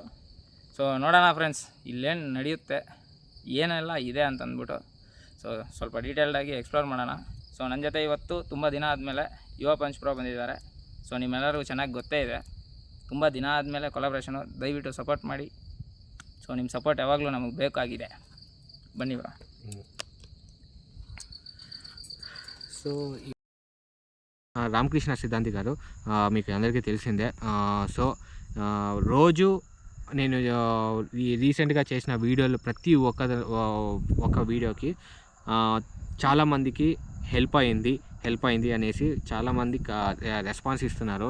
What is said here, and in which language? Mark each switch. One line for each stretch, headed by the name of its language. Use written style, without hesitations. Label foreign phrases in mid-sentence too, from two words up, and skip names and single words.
Kannada: ಸೊ ನೋಡೋಣ ಫ್ರೆಂಡ್ಸ್ ಇಲ್ಲೇನು ನಡೆಯುತ್ತೆ, ಏನೆಲ್ಲ ಇದೆ ಅಂತಂದ್ಬಿಟ್ಟು ಸೊ ಸ್ವಲ್ಪ ಡೀಟೇಲ್ಡಾಗಿ ಎಕ್ಸ್ಪ್ಲೋರ್ ಮಾಡೋಣ. ಸೊ ನನ್ನ ಜೊತೆ ಇವತ್ತು ತುಂಬ ದಿನ ಆದಮೇಲೆ ಯುವ ಪಂಚ್ ಪ್ರೋ ಬಂದಿದ್ದಾರೆ. ಸೊ ನಿಮ್ಮೆಲ್ಲರಿಗೂ ಚೆನ್ನಾಗಿ ಗೊತ್ತೇ ಇದೆ, ತುಂಬ ದಿನ ಆದಮೇಲೆ ಕೊಲಾಬ್ರೇಷನು. ದಯವಿಟ್ಟು ಸಪೋರ್ಟ್ ಮಾಡಿ. ಸೊ ನಿಮ್ಮ ಸಪೋರ್ಟ್ ಯಾವಾಗಲೂ ನಮಗೆ ಬೇಕಾಗಿದೆ. ಬನ್ನಿ ಬ್ರೋ.
Telugu: సో రామకృష్ణ సిద్ధాంతి గారు మీకు అందరికీ తెలిసిందే. సో రోజు నేను రీసెంట్గా చేసిన వీడియోలు ప్రతి ఒక్క వీడియోకి చాలామందికి హెల్ప్ అయింది అనేసి చాలామంది రెస్పాన్స్ ఇస్తున్నారు.